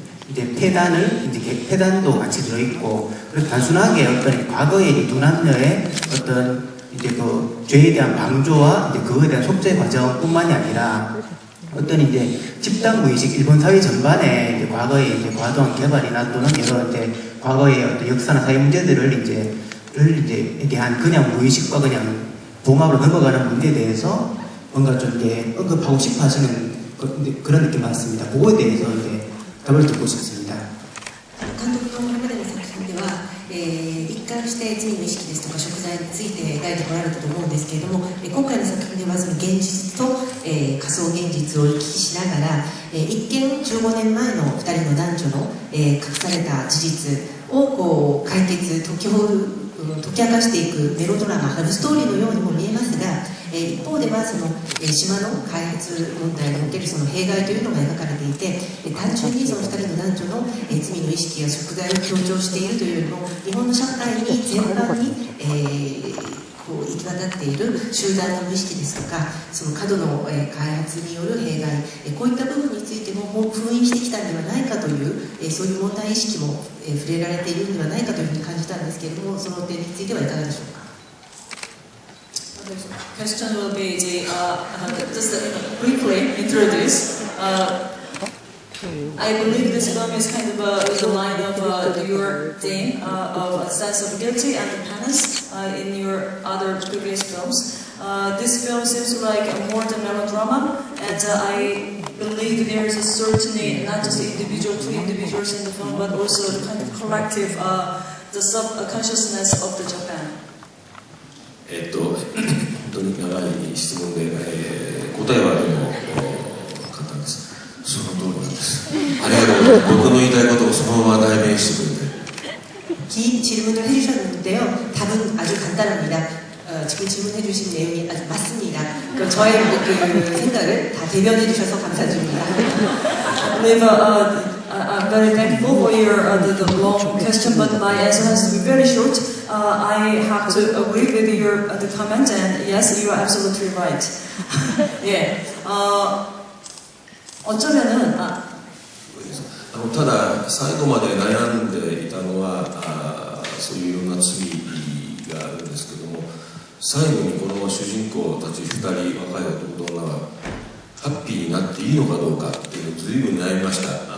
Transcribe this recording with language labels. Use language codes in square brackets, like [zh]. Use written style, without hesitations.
[ko] 이제 폐단도 같이 들어있고, 그리고 단순하게 어떤 과거의 두 남녀의 어떤 이제 그 죄에 대한 방조와 이제 그거에 대한 속죄 과정뿐만이 아니라 어떤 이제 집단 무의식, 일본 사회 전반에 이제 과거의 이제 과도한 개발이나 또는 여러 이제 과거의 어떤 역사나 사회 문제들을 이제 대한 그냥 무의식과 그냥 봉합으로 넘어가는 문제에 대해서 뭔가 좀 이제 언급하고 싶어 하시는 그런 느낌 같습니다. 그거에 대해서 이제 답을 듣고 싶습니다. [ja] 監督のこれまでの作品では、一貫して罪の意識ですとか食材について描いてこられたと思うんですけれども、今回の作品ではその現実と、仮想現実を行き来しながら、一見15年前の2人の男女の、隠された事実をこう解決解き明かしていくメロドラマ、ラブストーリーのようにも見えますが、一方ではその島の開発問題におけるその弊害というのが描かれていて、単純にその2人の男女の罪の意識や贖罪を強調しているというよりも、日本の社会に全般にこう行き渡っている集団の無意識ですとか、その過度の開発による弊害、こういった部分についてももう封印してきたんではないかという、そういう問題意識も触れられているんではないかというふうに感じたんですけれども、その点についてはいかがでしょうか。 [en] The question will be just briefly introduce. I believe this film is kind of the line of your theme of a sense of guilty and penance in your other previous films. This film seems like more than melodrama, and I believe there is a certainly not just two individuals in the film, but also the kind of collective, the subconsciousness of the Japan. [ja] 本当に長い質問で、答えはでも簡単です。その通りなんです。ありがとうございます。僕の言いたいことをそのまま代弁してくれて。 [ko] 긴 질문을 해주셨는데요. 답은 아주 간단합니다. 지금 질문해 주신 내용이 아주 맞습니다. 저의 그 생각을 다 대변해 주셔서 감사드립니다. [en] I'm very thankful for your the long question, but my answer has to be very short. I have to agree with your the comment, and yes, you are absolutely right. [ko] 예, 어쩌면은 [ja] ただ最後まで悩んでいたのはそういういろんな罪があるんですけども、最後にこの主人公たち2人若い男と女はハッピーになっていいのかどうかっていうのを随分悩みました。